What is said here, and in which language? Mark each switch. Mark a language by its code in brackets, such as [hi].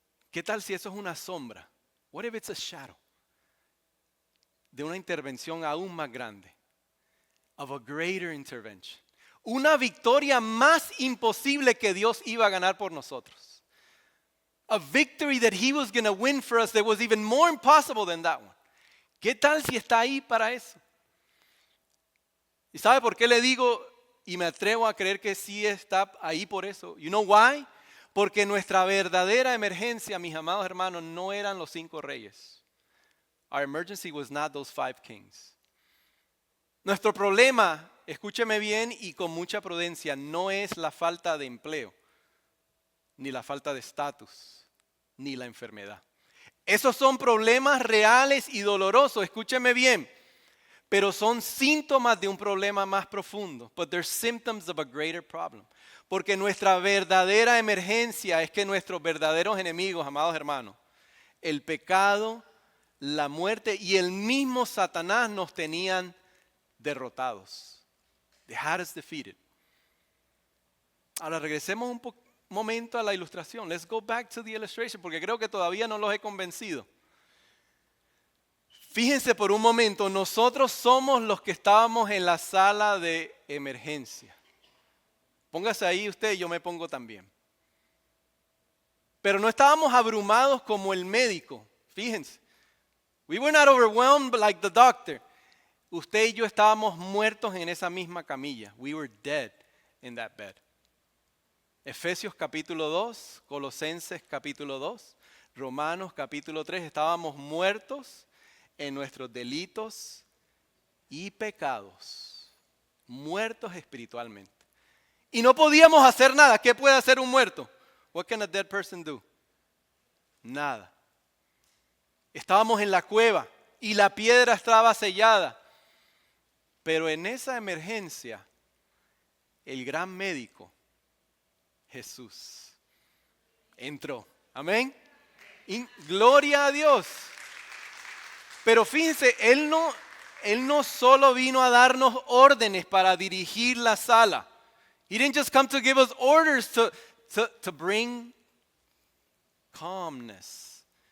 [es] ¿Qué tal si eso es una sombra? [en] What if it's a shadow? [es] De una intervención aún más grande. [en] Of a greater intervention. [es] Una victoria más imposible que Dios iba a ganar por nosotros. [en] A victory that He was going to win for us that was even more impossible than that one. [es] ¿Qué tal si está ahí para eso? ¿Y sabe por qué le digo y me atrevo a creer que sí está ahí por eso? [en] You know why? [es] Porque nuestra verdadera emergencia, mis amados hermanos, no eran los 5 reyes. [en] Our emergency was not those 5 kings. [es] Nuestro problema, escúcheme bien y con mucha prudencia, no es la falta de empleo, ni la falta de estatus, ni la enfermedad. Esos son problemas reales y dolorosos, escúcheme bien, pero son síntomas de un problema más profundo. [en] But they're symptoms of a greater problem. [es] Porque nuestra verdadera emergencia es que nuestros verdaderos enemigos, amados hermanos, el pecado, la muerte y el mismo Satanás nos tenían derrotados. [en] They had us defeated. [es] Ahora regresemos un momento a la ilustración. [en] Let's go back to the illustration [es] porque creo que todavía no los he convencido. Fíjense por un momento, nosotros somos los que estábamos en la sala de emergencia. Póngase ahí usted y yo me pongo también. Pero no estábamos abrumados como el médico. Fíjense. [en] We were not overwhelmed like the doctor. [es] Usted y yo estábamos muertos en esa misma camilla. [en] We were dead in that bed. [es] Efesios capítulo 2, Colosenses capítulo 2, Romanos capítulo 3. Estábamos muertos en nuestros delitos y pecados. Muertos espiritualmente. Y no podíamos hacer nada. ¿Qué puede hacer un muerto? [en] What can a dead person do? [es] Nada. Estábamos en la cueva y la piedra estaba sellada. Pero en esa emergencia, el gran médico, Jesús, entró. Amén. Y gloria a Dios. Pero fíjense, Él no solo vino a darnos órdenes para dirigir la sala. [en] He didn't just come to give us orders to bring calmness.